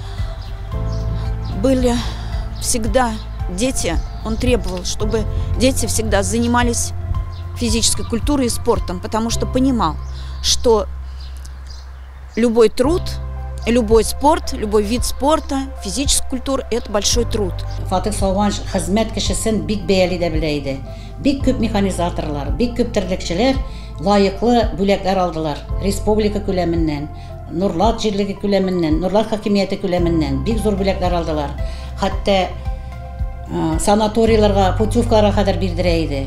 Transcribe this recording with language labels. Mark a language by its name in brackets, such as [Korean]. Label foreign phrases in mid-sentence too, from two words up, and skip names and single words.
[Russian] Были всегда дети, он требовал, чтобы дети всегда занимались физической культурой и спортом, потому что понимал, что любой труд, любой спорт, любой вид спорта, физическая культура – это большой труд. [Tatar] Фатих Салбанович хезмәт кешесен бик бәяли дә белә иде. Бик күп механизаторлар, бик күп терлекчеләр лайыклы бүләкләр алдылар. Республика күләменнән, Нурлат җирлеге күләменнән, Нурлат хакимияте күләменнән бик зур бүләкләр алдылар. Хәтта санаторийларга, путевкаларга кадәр бирдерә иде.